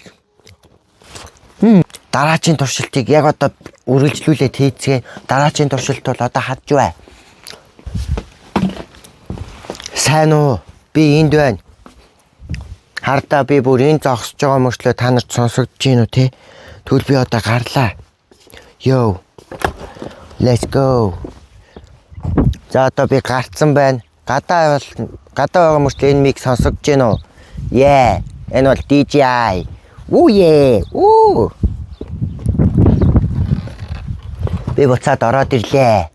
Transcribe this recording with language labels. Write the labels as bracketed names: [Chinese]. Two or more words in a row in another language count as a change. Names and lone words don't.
[Mongolian] Дараагийн туршилтыг яг одоо үргэлжлүүлээд хийцгээе. Дараагийн туршилт бол одоо хадж бай. Сайн уу? Би энд байна. Хардаа би бүр энэ зогсож байгаа мөрчлөө та нарт сонсогдож гин үү те? Тэгвэл би одоо гарлаа. [English] Yo. Let's go. [Mongolian] За одоо би гарцсан байна. Гадаа байгаа мөрчлөө энэ миг сонсогдож гин үү? Yeah. Энэ бол DJI. Оо yeah. Оо. Би буцаад ороод ирлээ.